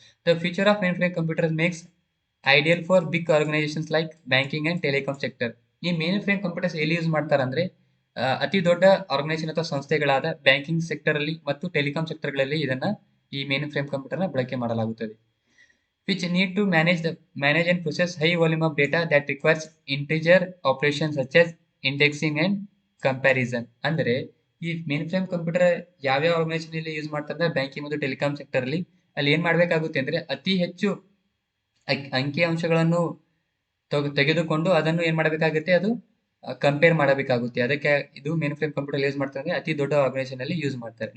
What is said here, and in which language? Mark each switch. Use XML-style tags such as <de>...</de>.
<en>The future of mainframe computer makes ideal for big organisations like banking and telecom sector.</en> <kn>ಈ main frame computers ಎಲ್ಲಿ use ಮಾಡ್ತಾರೆ ಅಂದ್ರೆ ಅತಿ ದೊಡ್ಡ organisation ಅಥವಾ ಸಂಸ್ಥೆಗಳಾದ ಬ್ಯಾಂಕಿಂಗ್ ಸೆಕ್ಟರ್ ಅಲ್ಲಿ ಮತ್ತು ಟೆಲಿಕಾಂ ಸೆಕ್ಟರ್ಗಳಲ್ಲಿ ಇದನ್ನ ಈ ಮೇನ್ ಫ್ರೇಮ್ ಕಂಪ್ಯೂಟರ್ನ ಬಳಕೆ ಮಾಡಲಾಗುತ್ತದೆ.</kn> <en>which need to manage and process high volume of data that requires integer operations such as indexing and comparison.</en> <kn>ಅಂದ್ರೆ ಈ ಮೇನ್ ಫ್ರೇಮ್ ಕಂಪ್ಯೂಟರ್ ಯಾವ್ಯಾವ ಆರ್ಗನೈಸೇಷನ್ ಅಲ್ಲಿ ಯೂಸ್ ಮಾಡ್ತಾರೆ ಬ್ಯಾಂಕಿಂಗ್ ಮತ್ತು ಟೆಲಿಕಾಂ ಸೆಕ್ಟರ್ ಅಲ್ಲಿ ಏನ್ ಮಾಡ್ಬೇಕಾಗುತ್ತೆ ಅಂದ್ರೆ ಅತಿ ಹೆಚ್ಚು ಅಂಕಿ ಅಂಶಗಳನ್ನು ತೆಗೆದುಕೊಂಡು ಅದನ್ನು ಏನ್ ಮಾಡಬೇಕಾಗುತ್ತೆ, ಅದು ಕಂಪೇರ್ ಮಾಡಬೇಕಾಗುತ್ತೆ. ಅದಕ್ಕೆ ಇದು ಮೇನ್ ಫ್ರೇಮ್ ಕಂಪ್ಯೂಟರ್ ಯೂಸ್ ಮಾಡ್ತಾರೆ ಅಂದ್ರೆ ಅತಿ ದೊಡ್ಡ ಆರ್ಗನೈಸೇಷನ್ ಅಲ್ಲಿ ಯೂಸ್ ಮಾಡ್ತಾರೆ.</kn>